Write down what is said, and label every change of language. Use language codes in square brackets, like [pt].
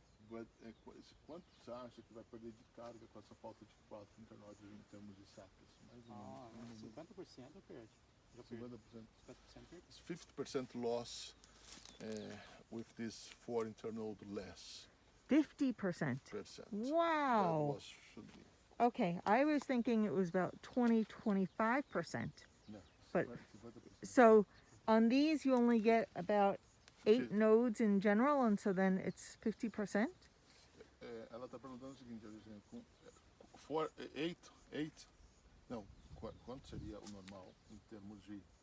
[pt] But quanto você acha que vai perder de carga com essa falta de 4 internodes em termos de sacas? Mais ou menos. 50% perde. 50%. [en] 50% loss with this 4 internode less. 50%. Wow. That loss should be. Okay, I was thinking it was about 20-25%. No, But 50%. so on these you only get about 8 nodes in general, and so then it's 50%. [pt] Ela está perguntando o seguinte, Alice, [en] for 8, [pt] não, quanto seria o normal em termos de